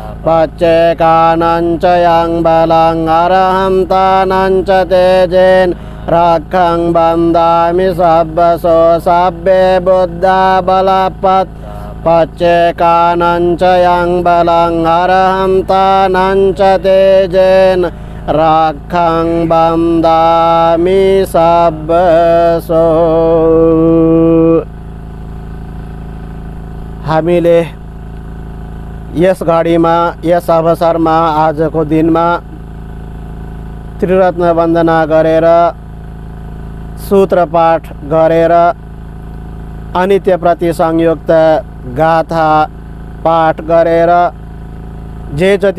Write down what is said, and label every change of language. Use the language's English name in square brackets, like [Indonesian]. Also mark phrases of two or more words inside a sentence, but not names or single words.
[Pali] पच्चेकानं च यं बलं अरहन्तानं च तेजेन राखं बन्दामि सब्बसो सब्बे बुद्धा बलपत् पच्चेकानं च यं बलं अरहन्तानं च तेजेन राखं बन्दामि सब्बसो। [Nepali] हामीले यस घडीमा यस अवसरमा आजको दिनमा त्रिरत्न वन्दना गरेर सूत्रपाठ गरेर अनित्यप्रति संयुक्त गाथा पाठ गरेर जे जति